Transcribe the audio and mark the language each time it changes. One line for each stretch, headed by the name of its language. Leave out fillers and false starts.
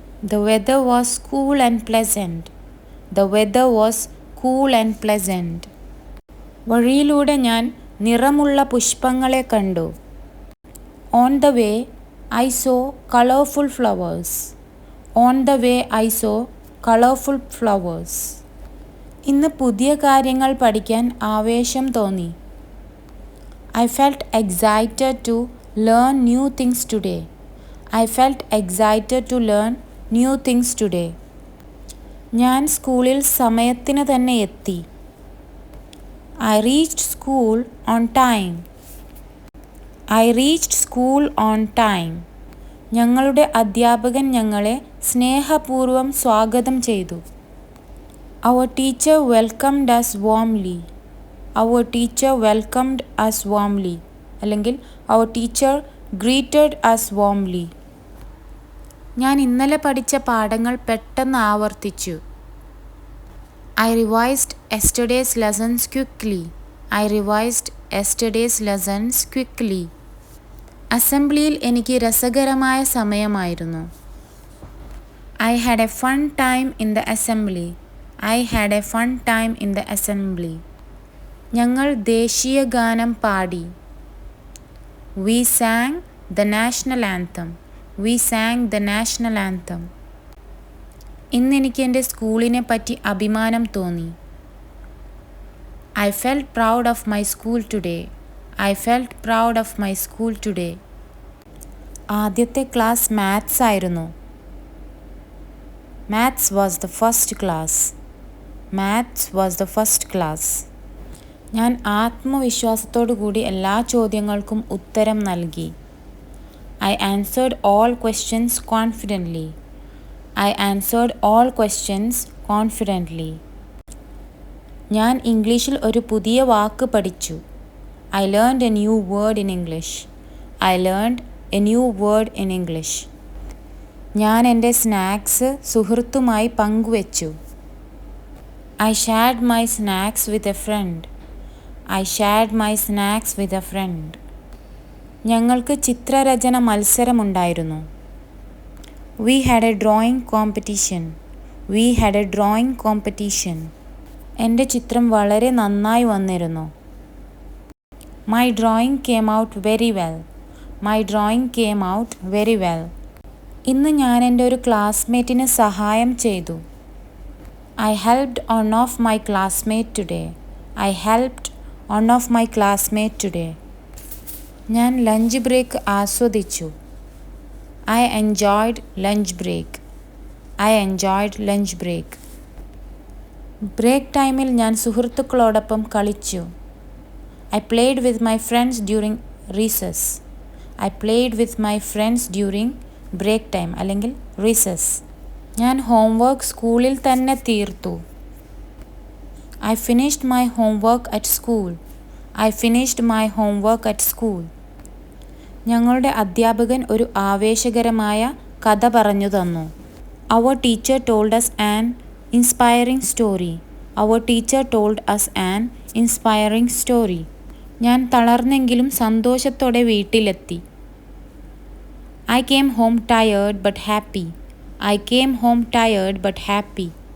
English: The weather was cool and pleasant. The weather was cool and pleasant.
Malayalam: വഴിയിലൂടെ ഞാൻ നിറമുള്ള പുഷ്പങ്ങളെ കണ്ടു.
English: On the way, I saw colorful flowers. On the way, I saw colorful flowers.
Malayalam: ഇന്ന് പുതിയ കാര്യങ്ങൾ പഠിക്കാൻ ആവേശം തോന്നി.
English: I felt excited to learn new things today. I felt excited to learn new things today.
Malayalam: ഞാൻ സ്കൂളിൽ സമയത്തിന് തന്നെ എത്തി.
English: I reached school on time. I reached school on time.
Malayalam: ഞങ്ങളുടെ അധ്യാപകൻ ഞങ്ങളെ സ്നേഹപൂർവ്വം സ്വാഗതം ചെയ്തു.
English: Our teacher welcomed us warmly. Our teacher welcomed us warmly.
Malayalam: അല്ലെങ്കിൽ
English: our teacher greeted us warmly.
Malayalam: ഞാൻ ഇന്നലെ പഠിച്ച പാഠങ്ങൾ പെട്ടെന്ന് ആവർത്തിച്ചു.
English: I revised yesterday's lessons quickly. I revised yesterday's lessons quickly.
Malayalam: അസംബ്ലിയിൽ എനിക്ക് രസകരമായ സമയമായിരുന്നു.
English: I had a fun time in the assembly. I had a fun time in the assembly.
Malayalam: ഞങ്ങൾ ദേശീയ ഗാനം പാടി.
English: We sang the national anthem. We sang the national anthem.
Malayalam: ഇന്ന് എനിക്ക് എൻ്റെ സ്കൂളിനെ പറ്റി അഭിമാനം തോന്നി.
English: I felt proud of my school today. I felt proud of my school today.
Malayalam: ആദ്യത്തെ ക്ലാസ് മാത്സ് ആയിരുന്നു.
English: Maths was the first class. Maths was the first class.
Malayalam: ഞാൻ ആത്മവിശ്വാസത്തോടു കൂടി എല്ലാ ചോദ്യങ്ങൾക്കും ഉത്തരം നൽകി.
English: I answered all questions confidently. I answered all questions confidently.
Malayalam: ഞാൻ ഇംഗ്ലീഷിൽ ഒരു പുതിയ വാക്ക് പഠിച്ചു.
English: I learned a new word in English. I learned a new word in English.
Malayalam: ഞാൻ എൻ്റെ സ്നാക്സ് സുഹൃത്തുമായി പങ്കുവച്ചു.
English: I shared my snacks with a friend. I shared my snacks with a friend.
Malayalam: ഞങ്ങൾക്ക് ചിത്രരചന മത്സരമുണ്ടായിരുന്നു.
English: We had a drawing competition. We had a drawing competition.
Malayalam: എൻ്റെ ചിത്രം വളരെ നന്നായി വന്നിരുന്നു.
English: My drawing came out very well. My drawing came out very well.
Malayalam: ഇന്ന് ഞാൻ എൻ്റെ ഒരു ക്ലാസ്മേറ്റിന് സഹായം ചെയ്തു.
English: I helped one of my classmates today. I helped one of my classmates today.
Malayalam: ഞാൻ ലഞ്ച് ബ്രേക്ക് ആസ്വദിച്ചു.
English: I enjoyed lunch break. I enjoyed lunch break.
Malayalam: Break ടൈമിൽ ഞാൻ സുഹൃത്തുക്കളോടൊപ്പം കളിച്ചു.
English: I played with my friends during recess. I played with my friends during break time
Malayalam: അല്ലെങ്കിൽ
English: recess.
Malayalam: ഞാൻ homework സ്കൂളിൽ തന്നെ തീർത്തു.
English: I finished my homework at school. I finished my homework at school.
Malayalam: ഞങ്ങളുടെ അധ്യാപകൻ ഒരു ആവേശകരമായ കഥ പറഞ്ഞു തന്നു.
English: Our teacher told us an inspiring story. Our teacher told us an inspiring story.
Malayalam: ഞാൻ തളർന്നെങ്കിലും സന്തോഷത്തോടെ വീട്ടിലെത്തി.
English: I came home tired but happy. I came home tired but happy.